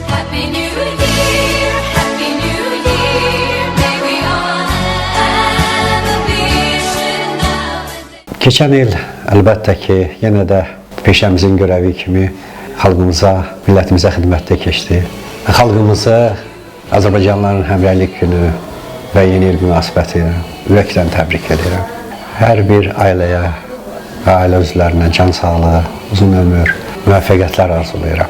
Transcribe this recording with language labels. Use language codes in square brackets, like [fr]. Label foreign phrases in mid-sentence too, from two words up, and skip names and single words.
[en] Happy New Year, Happy New Year. May we all have a vision now. [az] Keçən il əlbəttə ki, yenə də peşəmizin görəvi kimi xalqımıza, millətimizə xidmətdə keçdi. Xalqımızı Azərbaycanlıların Həmrəylik günü və yeni il münasibəti ilə ürəkdən təbrik edirəm. Hər bir ailəyə və ailə üzvlərinə can sağlığı, uzun ömür, müvəffəqiyyətlər arzulayıram.